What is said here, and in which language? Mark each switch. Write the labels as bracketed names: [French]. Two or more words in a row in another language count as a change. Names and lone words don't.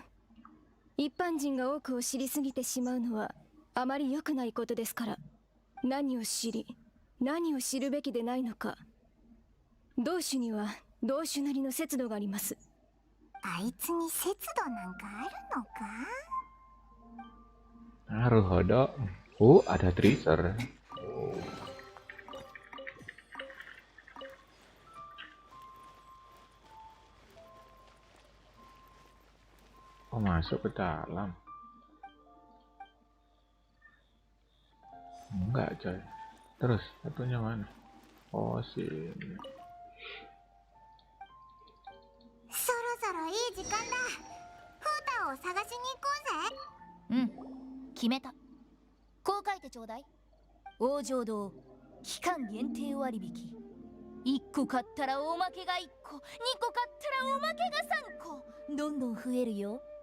[Japanese] 一般人が多くを知りすぎてしまうのはあまり良くないことですから。何を知り、何を知るべきでないのか。同種には同種なりの節度があります。あいつに節度なんかあるのか？ Naruhodo. [Indonesian] Oh, ada treasure. Oh, masuk ke dalam. Enggak, coy. Terus, satunya mana? Oh, sini. [Japanese] そろそろいい時間だ。フータを探しに行こうぜ。決めた。こう書いてちょうだい。王城堂期間限定割引。1個買ったらおまけが1個、2個買ったらおまけが3個、どんどん増えるよ。